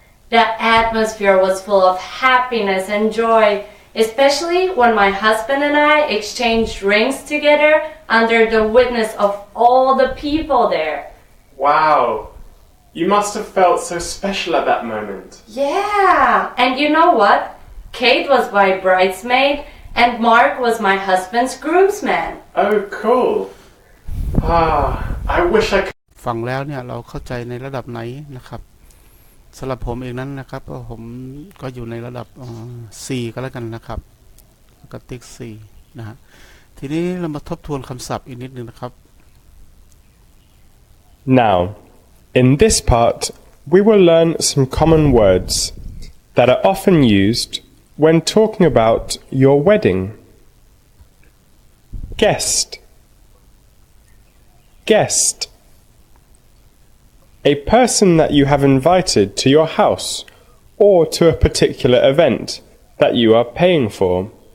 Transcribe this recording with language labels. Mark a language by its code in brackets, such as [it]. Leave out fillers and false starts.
[en] The atmosphere was full of happiness and joy, especially when my husband and I exchanged rings together under the witness of all the people there. Wow, you must have felt so special at that moment. Yeah, and you know what? Kate was my bridesmaid and Mark was my husband's groomsman. Oh, cool. I wish I could. [th] ฟังแล้วเนี่ยเราเข้าใจในระดับไหนนะครับสำหรับผมเองนั้นนะครับผมก็อยู่ในระดับCก็แล้วกันนะครับแล้วก็ติ๊กCนะฮะทีนี้เรามาทบทวนคำศัพท์อีกนิดนึงนะครับ [en] Now, in this part, we will learn some common words that are often used when talking about your wedding. Guest. Guest. A person that you have invited to your house or to a particular event that you are paying for.